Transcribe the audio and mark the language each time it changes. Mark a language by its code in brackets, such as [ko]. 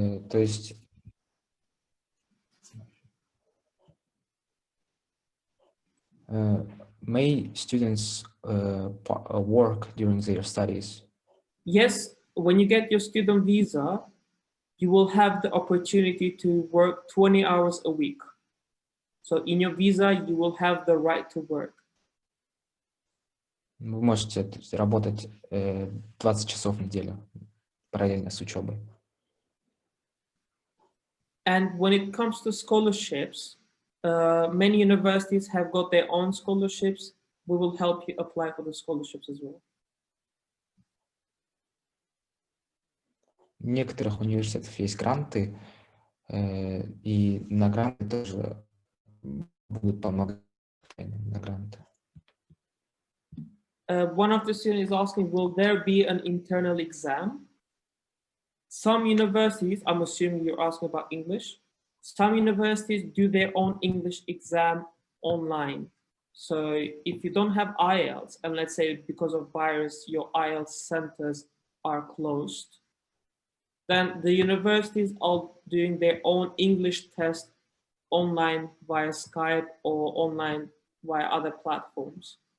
[ru] То есть [en] may students work during their studies? Yes, when you get your student visa, you will have the opportunity to work 20 hours a week. So in your visa, you will have the right to work. [ru] Вы можете работать 20 часов в неделю параллельно с учебой. [en] And when it comes to scholarships, many universities have got their own scholarships. We will help you apply for the scholarships as well. [ru] В некоторых университетах есть гранты, и на гранты тоже будут помогать на гранты. [en] One of the students is asking, will there be an internal exam? Some universities, I'm assuming you're asking about English, some universities do their own English exam online. So if you don't have IELTS, and let's say because of virus, your IELTS centers are closed, then the universities are doing their own English test online via Skype or online via other platforms.